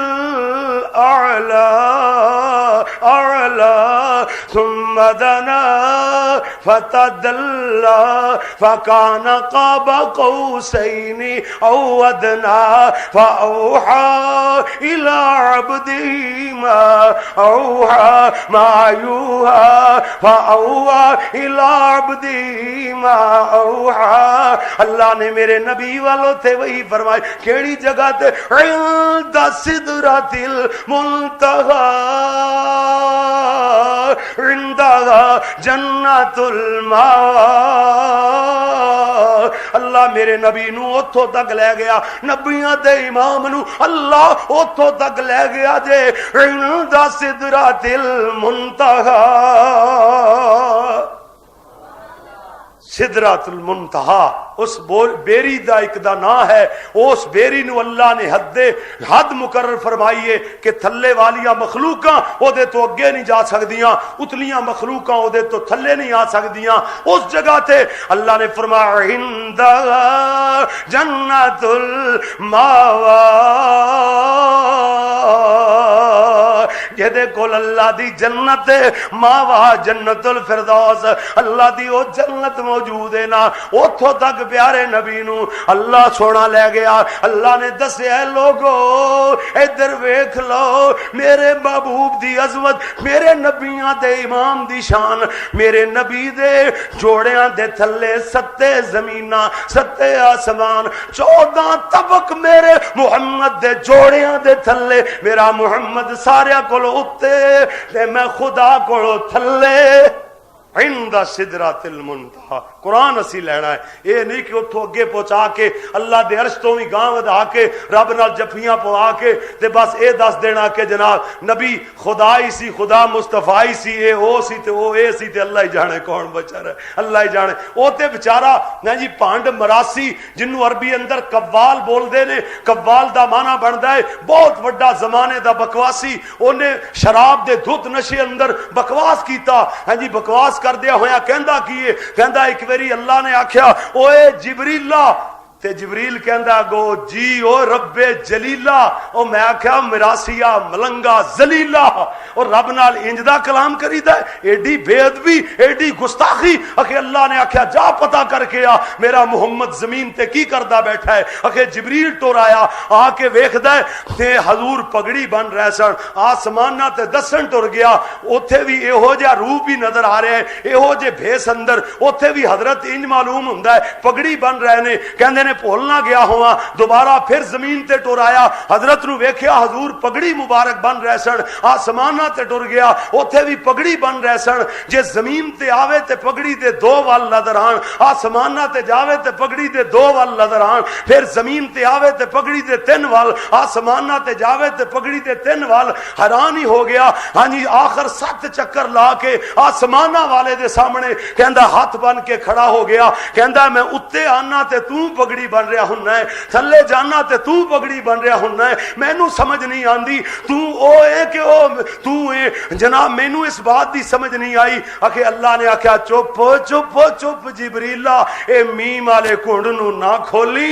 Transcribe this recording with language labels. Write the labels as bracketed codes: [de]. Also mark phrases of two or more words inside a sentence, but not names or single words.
[ar] الْأَعْلَى ثُمَّ دَنَا فَتَدَلَّى فَكَانَ قَابَ قَوْسَيْنِ أَوْ أَدْنَى فَأَوْحَى إِلَى عَبْدِهِ مَا أَوْحَى مَا يُوحَى فَأَوْحَى إِلَى عَبْدِهِ مَا أَوْحَى۔ [pa] اللہ نے میرے نبی والوں تھے وہی فرمائے، کیڑی جگہ تے؟ [ar] عند سدرۃ المنتہی عندها جنت الماء۔ [pa] اللہ میرے نبی نو اتھوں تک لے گیا، نبیاں دے امام نو اللہ اتھوں تک لے گیا جے [ar] عند سدرۃ المنتہی۔ [pa] سدرۃ المنتہا اس بیری دا ایک دا نا ہے، اس بیری نو اللہ نے حد مقرر فرمائیے کہ تھلے والیاں مخلوقاں او دے تو اگے نہیں جا سکدیاں، اتلیاں مخلوقاں او دے تو تھلے نہیں آ سکدیاں۔ اس جگہ تے اللہ نے فرمایا [ar] عند جنت الماوى، [pa] جہدے کول اللہ دی جنت ماوا جنت الفردوس، اللہ دی او جنت موجود ہے نا، اتھوں تک پیارے نبی نو اللہ سونا لے گیا۔ اللہ نے دسیا لوگو ادھر ویکھ لو میرے محبوب دی عظمت، میرے نبیاں دے امام دی شان، میرے نبی دے جوڑیاں دے تھلے 7 زمیناں 7 آسمان 14 طبق میرے محمد دے جوڑیاں دے تھلے، میرا محمد سارے کولو اتے تے میں خدا کولو تھلے۔ [ar] عند سدرۃ المنتہا [pa] قرآن اسی لینا ہے، یہ نہیں کہ اتھوں اگے پہنچا کے اللہ دے عرش تو بھی گاں ودا کے رب نال جفیاں پوا کے تے بس اے دس دینا کہ جناب نبی خدا ہی سی، خدا مصطفیٰ ہی سی، اے او سی تے او اے سی تے اللہ ہی جانے کون بچا رہے، اللہ ہی جانے۔ او تے بیچارہ نا جی پانڈ مراسی جنوں عربی اندر قوال بول دے نے، قوال دا معنی بندا ہے بہت وڈا زمانے دا بکواسی، اونے شراب دے دھت نشے اندر بکواس کیتا، ہاں جی بکواس کر دیا ہویا کہندا کیے، کہندا ایک ویری اللہ نے آکھیا اوے جبریلہ، تے جبریل کہندا گو جی او رب جلیلہ، او میں آکھیا مراسیہ ملنگا زلیلہ، اور رب نال انجدہ کلام کریدا ہے، ایڈی بے ادبی ایڈی گستاخی۔ اکھے اللہ نے آکھیا جا پتہ کر کے آ میرا محمد زمین تے کی کردا بیٹھا ہے۔ اکھے جبریل ٹور آیا، آ کے ویکھدا ہے تے حضور پگڑی بن رہے سن، آسماناں تے دسن ٹر گیا، اوتھے بھی ایہو جہا روح بھی نظر آ رہے ہیں، ایہو جے بھیس اندر، اوتھے بھی حضرت انج معلوم ہوندا ہے پگڑی بن رہے نے، کہندے نے میں بھول نہ گیا ہوا دوبارہ پھر زمین تے ٹر آیا حضرت نو ویکھیا حضور پگڑی مبارک بن رہے سن آسماناں تے ٹر گیا اوتھے بھی پگڑی بن رہے سن جے زمین تے آوے تے پگڑی دے دو وال نظر آن آسماناں تے جاوے تے پگڑی دے دو وال نظر آن پھر زمین تے آوے تے پگڑی دے تین وال آسماناں تے جاوے تے پگڑی دے تین وال حیران ہی ہو گیا ہاں جی آخر 7 چکر لا کے آسماناں والے دے سامنے کہندا ہاتھ بن کے کھڑا ہو گیا کہندا میں اتے آنا تے تو پگڑی بن رہا ہننا ہے تھلے جانا تے تو پگڑی بن رہا ہننا ہے مینوں سمجھ نہیں آندی تو او اے کہ او تو اے جناب مینوں اس بات دی سمجھ نہیں آئی کہ اللہ نے آکھیا چپ چپ چپ جبریلا اے میم والے کنڈ نو نہ کھولی